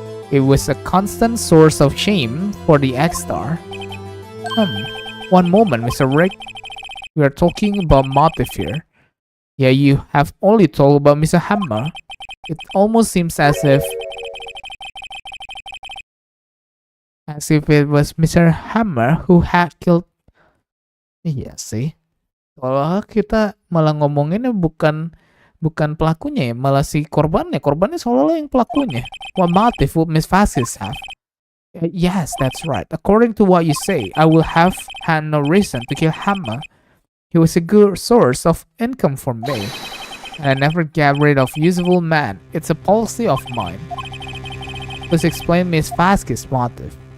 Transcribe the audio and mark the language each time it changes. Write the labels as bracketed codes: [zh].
[en] It was a constant source of shame for the X-Star. One moment, Mr. Wright. We are talking about motive here. Yeah, you have only told about Mr. Hammer. It almost seems as if it was Mr. Hammer who had killed. [id] Iya sih. Kalau kita malah ngomonginnya bukan pelakunya ya, malah si korbannya. Korbannya seolah-olah yang pelakunya. [en] What motive would Miss Vasquez have? Yes, that's right. According to what you say, I will have had no reason to kill Hammer. He was a good source of income for me. And I never get rid of useful men. It's a policy of mine. Please explain Miss Vasquez's motive.